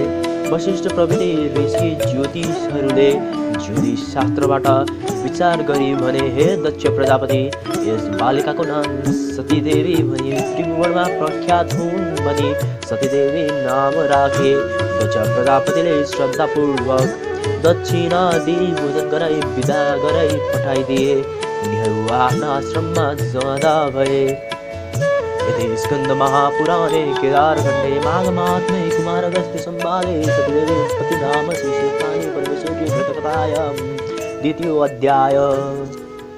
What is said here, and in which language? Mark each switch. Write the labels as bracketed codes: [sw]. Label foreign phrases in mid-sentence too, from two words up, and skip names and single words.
[ne] वशिष्ठ प्रभृति ऋषि ज्योतिषहरूले ज्योतिष शास्त्रबाट विचार गरी भने, हे दक्ष प्रजापति, यस बालिकाको नाम सतीदेवी भनी त्रिभुवनमा प्रख्यात हुन् भनी सतीदेवी नाम राखे। दक्ष प्रजापतिले श्रद्धापूर्वक दक्षिणा दिई भोजन गराई विदा गराई पठाइदिए। उनीहरू आफ्ना आश्रममा जाँदा भए। [sa] यति स्कन्द महापुराणे केदारखण्डे माघमात्मे कुमार अगस्त्य संवादे सतीदेवी उत्पत्ति नाम श्री श्रीकानी परमेश्वरी व्रतकथायां 2य अध्याय।